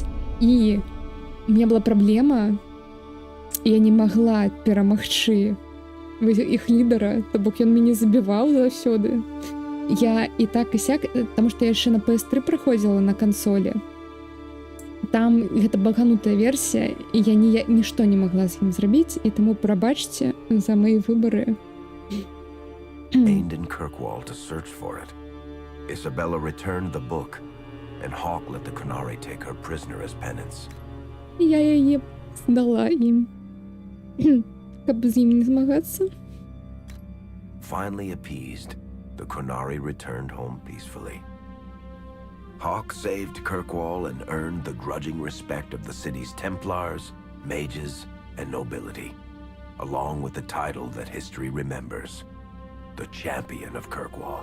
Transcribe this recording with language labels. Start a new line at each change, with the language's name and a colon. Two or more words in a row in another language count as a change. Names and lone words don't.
Belarusian: І
Russian: у меня
Belarusian: была праблема, я не магла перамагчы іх лідара, то бок ён мяне забіваў заўсёды. Я і так і сяк, таму што я яшчэ на PS3 праходзіла на кансолі. Там гэта баганутая версія, і я нішто не магла з ім зрабіць, і таму прабачце за мае выбары.
English: Aimed in Kirkwall to search for it. Isabella returned the book, and Hawk let the Kunari take her prisoner as penance.
Belarusian: Я яе здала ім, каб з ім не змагацца.
English: Finally appeased, the Kunari returned home peacefully. Hawk saved Kirkwall and earned the grudging respect of the city's Templars, mages, and nobility, along with the title that history remembers, the Champion of Kirkwall.